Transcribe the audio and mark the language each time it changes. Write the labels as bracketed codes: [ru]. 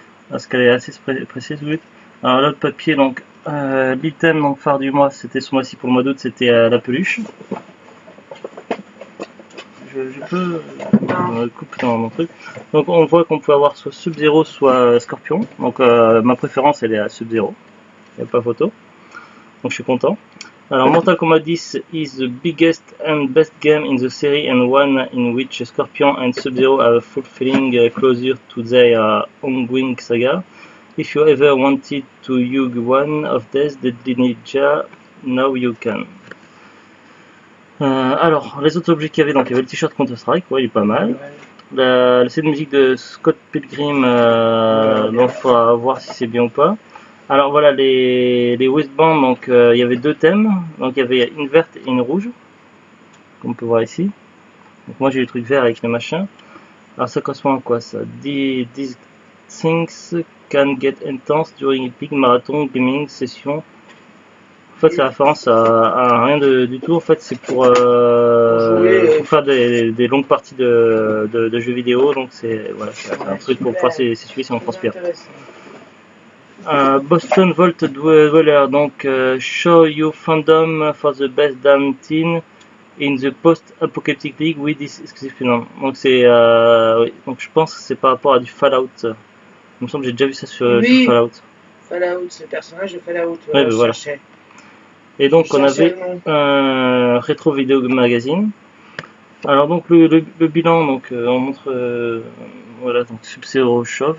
[fr] Parce qu'elle est assez précise, oui. Alors là, le papier, donc l'item donc, phare du mois, c'était ce mois-ci pour le mois d'août, c'était la peluche. Je peux couper dans mon truc. Donc on voit qu'on peut avoir soit Sub-Zero, soit Scorpion. Donc ma préférence, elle est à Sub-Zero. Il n'y a pas photo. Donc je suis content. [en] Alors Mortal Kombat 10 is the biggest and best game in the series and one in which Scorpion and Sub-Zero are fulfilling closer to their ongoing saga. If you ever wanted to use one of these Deadly Ninja, now you can. [fr] Alors, les autres objets qu'il y avait, donc il y avait le t-shirt Counter-Strike, ouais, il est pas mal. la CD de musique de Scott Pilgrim, donc il faudra voir si c'est bien ou pas. Alors voilà, les Westband, donc il y avait deux thèmes, donc il y avait une verte et une rouge, comme on peut voir ici. Donc moi j'ai le truc vert avec le machin. Alors ça correspond à quoi ça? [en] These things can get intense during a big marathon gaming session. [fr] En fait, c'est référence à rien du tout. En fait, c'est pour faire des longues parties de jeux vidéo. Donc, c'est voilà, c'est un truc pour pouvoir s'essuyer si on transpire. [en] Boston Volt Dweller. Donc, show your fandom for the best damn team in the post-apocalyptic league with this exclusive film. [fr] Donc, c'est oui. Donc, je pense que c'est par rapport à du Fallout. Il me semble que j'ai déjà vu ça sur Fallout. Fallout, c'est le personnage de Fallout. Ouais, voilà. Et donc on avait un rétro vidéo magazine. Alors donc le bilan, donc on montre voilà, donc Sub-Zero Chauve.